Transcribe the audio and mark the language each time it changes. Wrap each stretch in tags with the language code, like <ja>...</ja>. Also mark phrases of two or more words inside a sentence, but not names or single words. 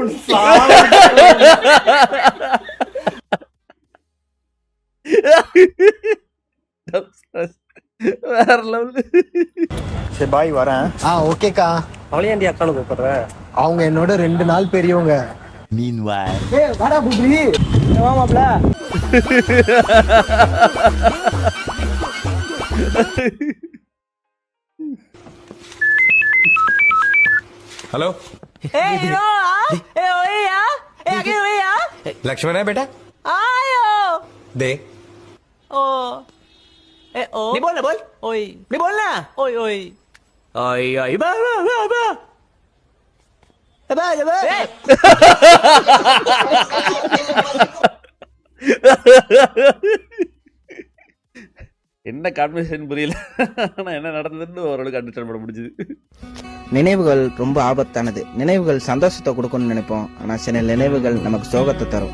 <ta>வேற லெவல். சரி பாய் வரேன். ஓகேக்கா. அவளையாண்டி அக்கானு கூப்பிடுற? அவங்க என்னோட 2 நாள் பெரியவங்க. Meanwhile. வாடா புபி. வாமாப்ல.</ta> <hi>हेलो लक्ष्मण है बेटा दे नहीं बोल ओए नहीं बोलना ओए ओए ओए ओए बा बा बा बा बा</hi> <ta>என்ன கான்வர்சேஷன் புரியல. ஆனா என்ன நடந்ததுன்னு ஓரளவுக்கு அண்டர்ஸ்டாண்ட் பண்ண முடிஞ்சது. நினைவுகள் ரொம்ப ஆபத்தானது. நினைவுகள் சந்தோஷத்தை கொடுக்கணும்னு நினைப்போம், ஆனா சில நினைவுகள் நமக்கு சோகத்தை தரும்.</ta>